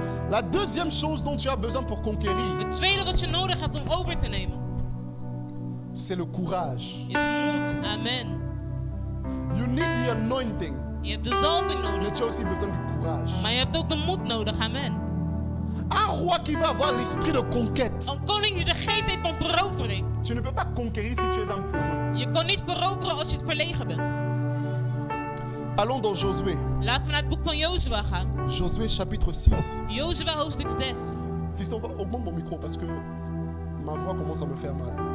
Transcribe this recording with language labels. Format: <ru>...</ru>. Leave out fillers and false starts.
<fr>La deuxième chose dont tu as besoin pour conquérir,</fr> <nl>Het tweede wat je nodig hebt om over te nemen</nl> <fr>c'est le courage.</fr> <nl>is moed. Amen.</nl> <en>You need the anointing,</en> <nl>Je hebt de zalving</nl> <fr>mais</fr> <nl>nodig,</nl> <fr>tu as aussi besoin du courage.</fr> <nl>maar je hebt ook de moed nodig. Amen.</nl> <fr>Un roi qui va avoir l'esprit de conquête.</fr> <nl>Een koning die de geest heeft van verovering.</nl> <fr>Tu ne peux pas conquérir si tu es un penaud.</fr> <nl>Je kan niet veroveren als je het verlegen bent.</nl> <fr>Allons dans Josué.</fr> <nl>Laten we naar het boek van Jozua gaan.</nl> <fr>Josué chapitre 6.</fr> <nl>Jozua hoofdstuk 6.</nl> <fr>Fiston, augmente mon micro parce que ma voix commence à me faire mal.</fr>